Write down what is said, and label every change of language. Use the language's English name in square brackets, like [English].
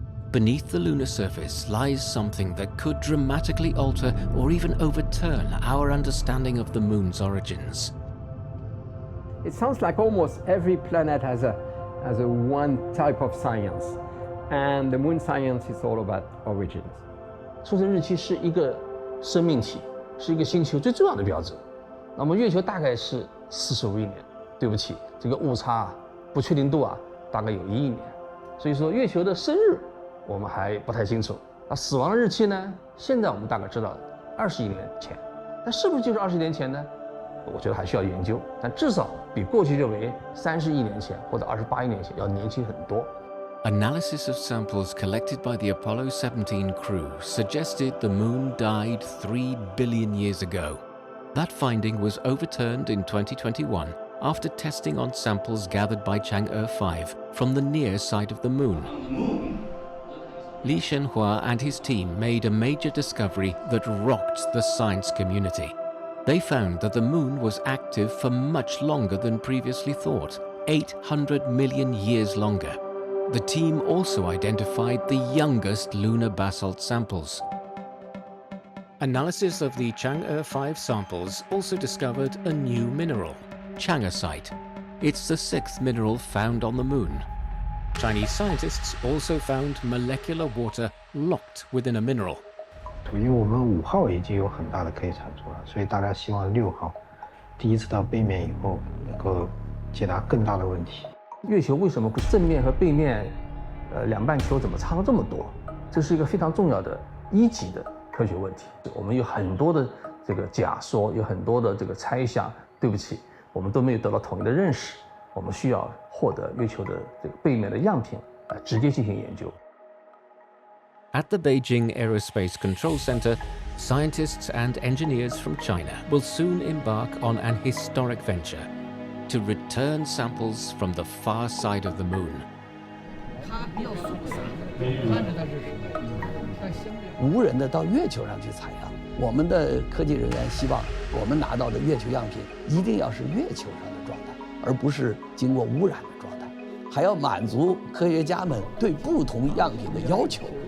[English] Beneath the lunar surface lies something that could dramatically alter or even overturn our understanding of the moon's origins. It sounds like almost every planet has a one type of science, and the moon science is all about origins. [Chinese] 出生日期是一个生命体，是一个星球最重要的标志。那么月球大概是45亿年，对不起，这个误差不确定度大概有1亿年，所以说月球的生日我们还不太清楚。那死亡的日期呢？现在我们大概知道20亿年前，但是不是就是20年前呢？我觉得还需要研究，但至少比过去认为30亿年前或者28亿年前要年轻很多。 [English] Analysis of samples collected by the Apollo 17 crew suggested the moon died 3 billion years ago. That finding was overturned in 2021 after testing on samples gathered by Chang'e 5 from the near side of the moon. Li Shenhua and his team made a major discovery that rocked the science community. They found that the moon was active for much longer than previously thought, 800 million years longer. The team also identified the youngest lunar basalt samples. Analysis of the Chang'e 5 samples also discovered a new mineral, changasite. It's the 6th mineral found on the moon. Chinese scientists also found molecular water locked within a mineral. [Chinese] 因为我们5号已经有很大的可以产出了，所以大家希望6号第一次到背面以后能够解答更大的问题。月球为什么会正面和背面两半球怎么差了这么多？这是一个非常重要的1级的科学问题。我们有很多的这个假说，有很多的这个猜想，对不起，我们都没有得到统一的认识。我们需要获得月球的这个背面的样品来直接进行研究。 [English] At the Beijing Aerospace Control Center, scientists and engineers from China will soon embark on an historic venture to return samples from the far side of the moon. [Chinese] 无人的到月球上去采样，我们的科技人员希望我们拿到的月球样品一定要是月球上的状态，而不是经过污染的状态，还要满足科学家们对不同样品的要求。